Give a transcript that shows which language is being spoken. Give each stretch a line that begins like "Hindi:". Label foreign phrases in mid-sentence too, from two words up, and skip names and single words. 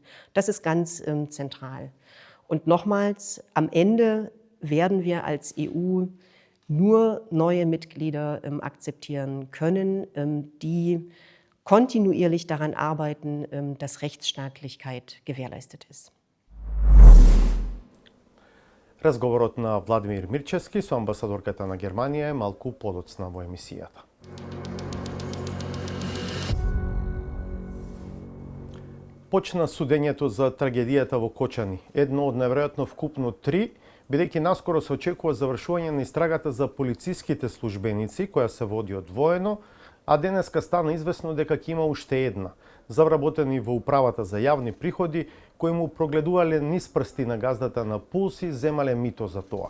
German: Das ist ganz zentral. Und nochmals, am Ende werden wir als EU nur neue Mitglieder akzeptieren können, die kontinuierlich daran arbeiten, dass Rechtsstaatlichkeit gewährleistet ist.
Macedonian: Разговорот на Владимир Мирчевски со амбасадорката на Германија е малку подоцна во емисијата. Почна судењето за трагедијата во Кочани, едно од најверојатно вкупно 3, бидејќи наскоро се очекува завршување на истрагата за полициските службеници, која се води одвоено, а денеска стана известно дека ќе има уште една, завработени во управата за јавни приходи, кои му прогледувале низ прсти на газдата на Пулси, земале мито за тоа.